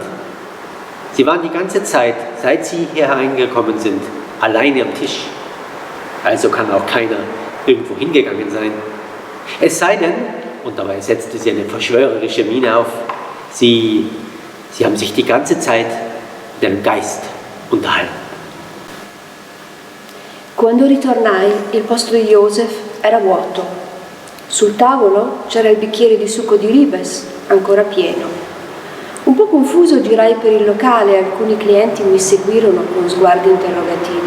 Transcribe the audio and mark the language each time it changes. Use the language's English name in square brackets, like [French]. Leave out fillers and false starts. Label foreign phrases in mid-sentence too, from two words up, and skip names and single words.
[German] Sie waren die ganze Zeit, seit Sie hier hereingekommen sind, alleine am Tisch. Also kann auch keiner irgendwo hingegangen sein. Es sei denn, und dabei setzte sie eine verschwörerische Miene auf, Sie haben sich die ganze Zeit mit einem Geist unterhalten. [Italian] Quando ritornai, il posto di Joseph era vuoto. Sul tavolo c'era il bicchiere di succo di ribes, ancora pieno. Un po' confuso girai per il locale e alcuni clienti mi seguirono con sguardi interrogativi.